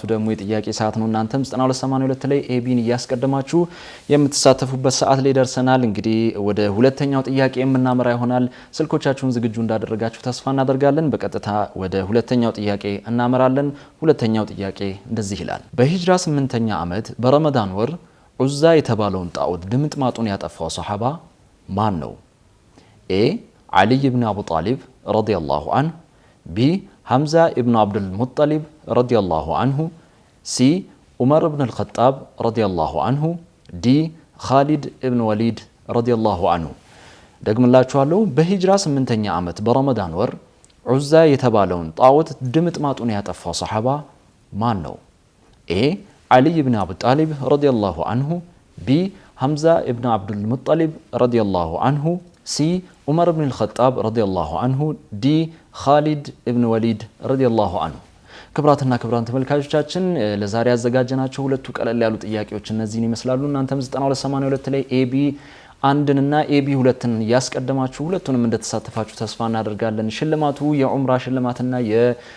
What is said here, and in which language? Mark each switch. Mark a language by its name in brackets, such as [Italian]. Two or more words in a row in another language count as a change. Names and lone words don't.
[Amharic] ደግሞ የጥያቄ ሰዓት ነው። እናንተም 9282 ላይ ኤቢን እያስቀደማችሁ የምትሳተፉበት ሰዓት ላይ ደርሰናል። እንግዲህ ወደ ሁለተኛው ጥያቄ የምናመራ ይሆናል። ስልኮቻችሁን ዝግጁ እንዳደረጋችሁ ተስፋ እናደርጋለን። በቀጥታ ወደ ሁለተኛው ጥያቄ እናመራለን። ሁለተኛው ጥያቄ እንደዚህ ይላል። በሂጅራ 8ኛ ዓመት በረመዳን ወር ዑዛ የተባለውን ጣዖት ድምጥማጡን ያጠፋው ሰሓባ ማን ነው? [Arabic] ኤ علي بن أبو طالب رضي الله عنه، ب حمزة بن عبد المطلب رضي الله عنه، س عمر بن الخطاب رضي الله عنه، ዲ خالد بن وليد رضي الله عنه። [Amharic] ደግምላችኋለሁ። በሂጅራ 8ኛ ዓመት በረመዳን ወር ዑዛ የተባለውን ጣዖት ድምጥማጡን ያጠፋው ሰሓባ ማን ነው? [Arabic] ኤ علي بن أبي طالب رضي الله عنه، ቢ حمزة بن عبد المطلب رضي الله عنه، [Amharic] ሲ ዑመር ብን ልኸጣብ [Arabic] رضي الله عنه፣ [Amharic] ዲ ኻሊድ እብን ወሊድ [Arabic] رضي الله عنه። [Amharic] ክብራትና ክብራን ተመልካቾቻችን ለዛሬ ያዘጋጀናቸው ሁለቱ ቀለል ያሉ ጥያቄዎች እነዚህን ይመስላሉ። እናንተም 9282 ላይ ኤቢ አንድንና ኤቢ ሁለትን ያስቀደማችሁ ሁለቱንም እንደተሳተፋችሁ ተስፋ እናደርጋለን። ሽልማቱ የዑምራ ሽልማትና